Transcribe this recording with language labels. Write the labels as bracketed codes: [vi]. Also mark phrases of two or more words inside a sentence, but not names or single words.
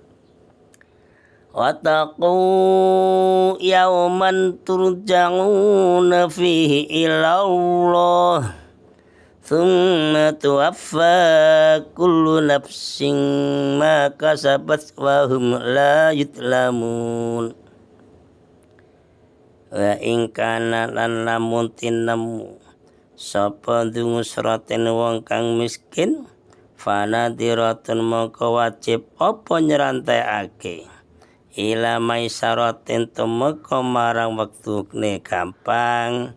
[ar] وَاتَّقُوا يَوْمًا تُرْجَعُونَ فِيهِ إِلَى اللَّهِ ثُمَّ تُوَفَّى كُلُّ نَفْسٍ مَا كَسَبَتْ وَهُمْ لَا يُظْلَمُونَ. [jv] Wa ing kana lan lamun tinemu sapa ndungusraten wong kang miskin fanadiratun mongko wajib apa nyerantekake [ar] إِلَى مَيْسَرَةٍ [jv] tumeka marang wektune gampang.